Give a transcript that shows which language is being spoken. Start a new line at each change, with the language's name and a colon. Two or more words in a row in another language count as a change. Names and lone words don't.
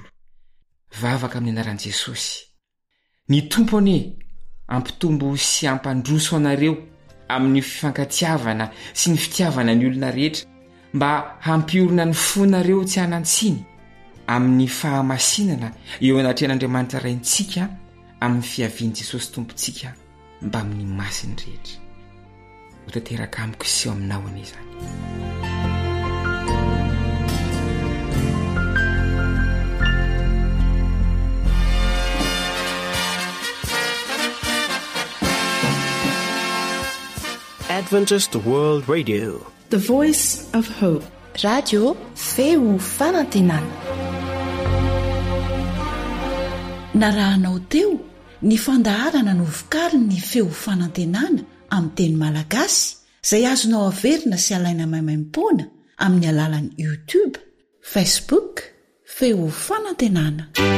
Malagasy: Vavaka amin'ny anaran'i Jesosy. Ny tompony ampitombo sy ampandroso anareo amin'ny fifankatiavana sy ny fitiavana ny olona rehetra, mba hampiorina ny fonareo tsy hanantsiny amin'ny fahamasinana eo anatrehan'Andriamanitra raintsika amin'ny fiavian'i Jesosy tompontsika mba amin'ny masiny rehetra. Ho tanteraka amiko sy eo aminao an'izany.
English: Adventist World Radio, the voice of hope.
Malagasy: Radio feo fanantenana. Narahanao teo ny fandaharana no vokariny ny feo fanantenana amin'ny teny malagasy izay azonao averina sy alaina maimaimpoana amin'ny alalan'ny YouTube, Facebook, feo fanantenana.